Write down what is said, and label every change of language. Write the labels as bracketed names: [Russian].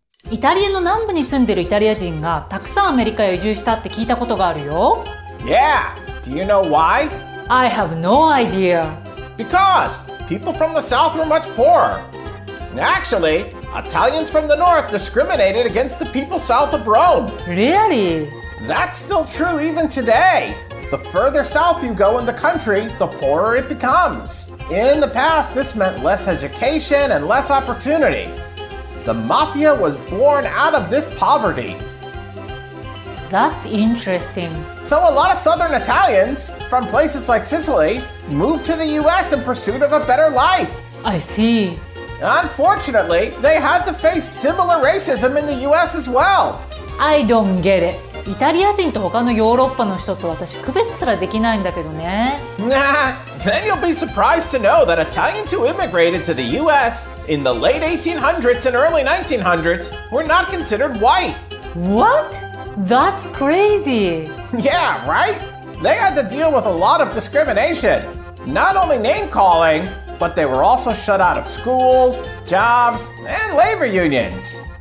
[Japanese] イタリアの南部に住んでるイタリア人がたくさんアメリカへ移住したって聞いたことがあるよ。 [English] Yeah, do you know why? I have no idea. Because people from the south were much poorer. Actually, Italians from the north discriminated against the people south of Rome. Really? That's still true even today. The further south you go in the country, the poorer it becomes. In the past, this meant less education and less opportunity. The mafia was born out of this poverty. That's interesting. So a lot of southern Italians from places like Sicily moved to the US in pursuit of a better life. I see. Unfortunately, they had to face similar racism in the US as well. I don't get it. [Japanese] イタリア人と他のヨーロッパの人と私区別すらできないんだけどね。 [English] Nah, then you'll be surprised to know that Italians who immigrated to the US in the late 1800s and early 1900s were not considered white. What? That's crazy. Yeah, right? They had to deal with a lot of discrimination. Not only name calling, but they were also shut out of schools, jobs, and labor unions.